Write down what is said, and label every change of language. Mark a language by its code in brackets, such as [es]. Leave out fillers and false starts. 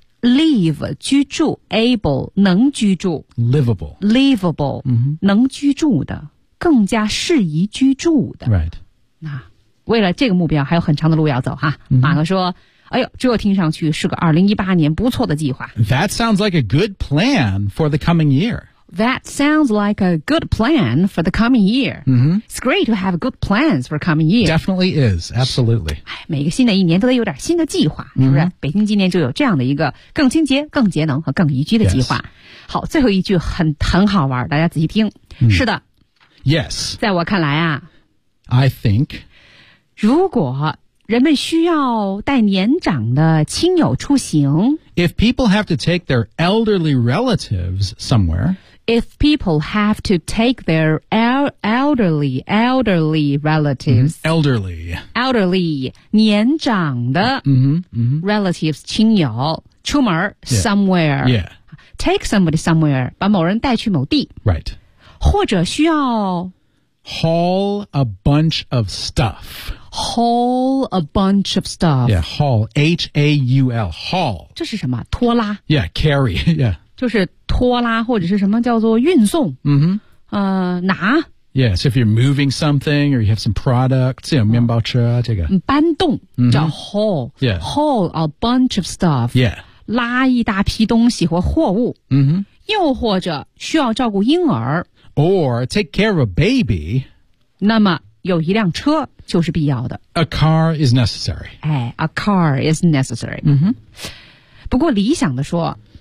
[zh] Live, 居住 able, 能居住。 [en] Livable. [zh] Livable, 能居住的更加适宜居住的。 [en] Right. [zh] 那为了这个目标还有很长的路要走哈。马哥说哎呦这听上去是个2018年不错的计划。 [en] That sounds like a good plan for the coming year. That sounds like a good plan for the coming year.、It's great to have good plans for coming year. Definitely is, absolutely. [zh] 每个新的一年都得有点新的计划、是不是北京今年就有这样的一个更清洁更节能和更宜居的计划。 [en] Yes. [zh] 好最后一句很好玩大家仔细听。是的。 [en] Yes. [zh] 在我看来啊。 [en] I think. [zh] 如果人们需要带年长的亲友出行。 [en] If people have to take their elderly relatives somewhere. If people have to take their elderly relatives.、 Elderly. [zh] Elderly, 年长的 relatives 亲友出门 somewhere. [en] Yeah. Take somebody somewhere, [zh] 把某人带去某地。 [en] Right. [zh] 或者需要 [en] haul a bunch of stuff. Haul a bunch of stuff. Yeah, haul. H-A-U-L. Haul. [zh] 这是什么拖拉 [en] Yeah, carry. Yeah. [zh] 就是拖拉或者是什么叫做运送拿 [en] Yeah, so if you're moving something or you have some products, you know, [zh] 面包车这个搬动叫 haul. [en] Yeah. Haul a bunch of stuff. Yeah. [zh] 拉一大批东西或货物又或者需要照顾婴儿 [en] Or take care of a baby. [zh] 那么有一辆车就是必要的。 [en] A car is necessary. A car is necessary. [zh] 不过理想的说